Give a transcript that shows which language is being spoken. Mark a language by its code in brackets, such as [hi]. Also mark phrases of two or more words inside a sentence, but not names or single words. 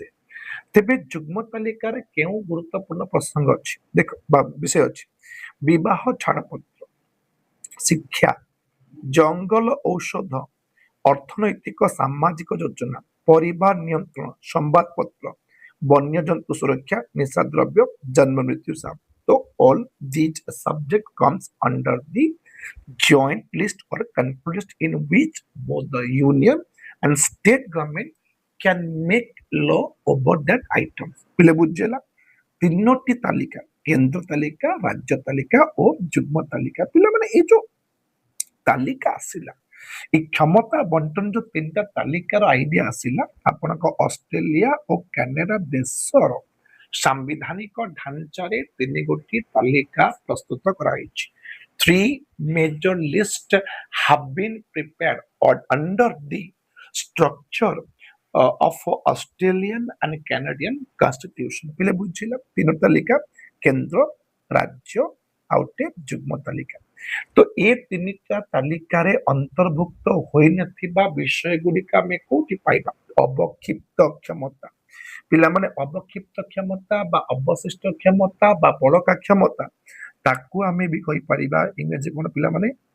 [or] ତେବେ ଯୁଗ୍ମ ତାଲିକାରେ କେଉଁ ଗୁରୁତ୍ୱପୂର୍ଣ୍ଣ ପ୍ରସଙ୍ଗ ଅଛି ଦେଖ ବା ବିଷୟ ଅଛି? ବିବାହ ଛାଡ଼ପତ୍ର, ଶିକ୍ଷା, ଜଙ୍ଗଲ ଔଷଧ, ଅର୍ଥନୈତିକ ସାମାଜିକ ଯୋଜନା, ପରିବାର ନିୟନ୍ତ୍ରଣ, ସମ୍ବାଦପତ୍ର, ବନ୍ୟଜନ୍ତୁ ସୁରକ୍ଷା, ନିଶା ଦ୍ରବ୍ୟ, ଜନ୍ମ ମୃତ୍ୟୁ ସାମ। [en] So all these subject comes under the joint list or control list in which both the union and state government can make law over that items. [or] ପିଲେ ବୁଝିଲା ତିନୋଟି ତାଲିକା, କେନ୍ଦ୍ର ତାଲିକା, ରାଜ୍ୟ ତାଲିକା ଓ ଯୁଗ୍ମ ତାଲିକା। ପିଲାମାନେ ଏଇ ଯୋଉ ତାଲିକା ଆସିଲା, ଏଇ କ୍ଷମତା ବଣ୍ଟନ ଯୋଉ ତିନିଟା ତାଲିକାର ଆଇଡିଆ ଆସିଲା ଆପଣଙ୍କ ଅଷ୍ଟ୍ରେଲିଆ ଓ କାନାଡା ଦେଶର ସାମ୍ବିଧାନିକ ଢାଞ୍ଚାରେ ତିନି ଗୋଟି ତାଲିକା ପ୍ରସ୍ତୁତ କରାଯାଇଛି। [en] Three major lists have been prepared under the structure of Australian and Canadian constitution. [or] ପିଲେ ବୁଝିଲା ତିନୋଟି ତାଲିକା, କେନ୍ଦ୍ର, ରାଜ୍ୟ ଆଉ ଗୋଟେ ଯୁଗ୍ମ ତାଲିକା। ତ ଏ ତିନିଟା ତାଲିକାରେ ଅନ୍ତର୍ଭୁକ୍ତ ହୋଇନଥିବା ବିଷୟ ଗୁଡ଼ିକ ଆମେ କୋଉଠି ପାଇବା? ଅବକ୍ଷିପ୍ତ କ୍ଷମତା। ପିଲାମାନେ ଅବକ୍ଷିପ୍ତ କ୍ଷମତା ବା ଅବଶିଷ୍ଟ କ୍ଷମତା ବା ବଳକା କ୍ଷମତା, ତାକୁ ଆମେ ବି କହିପାରିବା ଇଂରାଜୀ କଣ ପିଲାମାନେ?